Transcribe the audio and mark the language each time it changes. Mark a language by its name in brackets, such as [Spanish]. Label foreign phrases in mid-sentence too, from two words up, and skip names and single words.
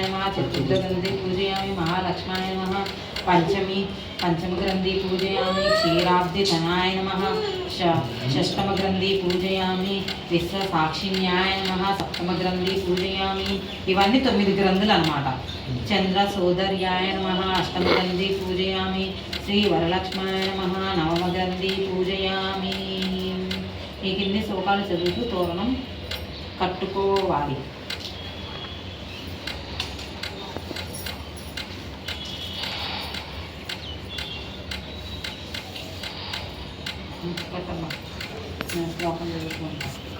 [Sanskrit] नमः, चतुर्थगन्धे पूजयामि, महालक्ष्माय नमः, पंचमग्रन्थि पूजयामि, क्षीराब्धिधनाय नमः, षष्ठमग्रन्थि पूजयामि, विश्वसाक्षिण्याय नमः, सप्तमग्रन्थि पूजयामि. [Telugu] ఇవన్నీ 9 గ్రంథులు అన్నమాట. [Sanskrit] చంద్ర సోదర్యాయ నమః, అష్టమగ్రంథి పూజయామి, శ్రీ వరలక్ష్మాయ నమః, నవమగ్రంథి పూజయామి. [Telugu] ఈ కింది శ్లోకాలు చదువుతూ తోరణం కట్టుకోవాలి. శ్లోకం చదువుకుంటా.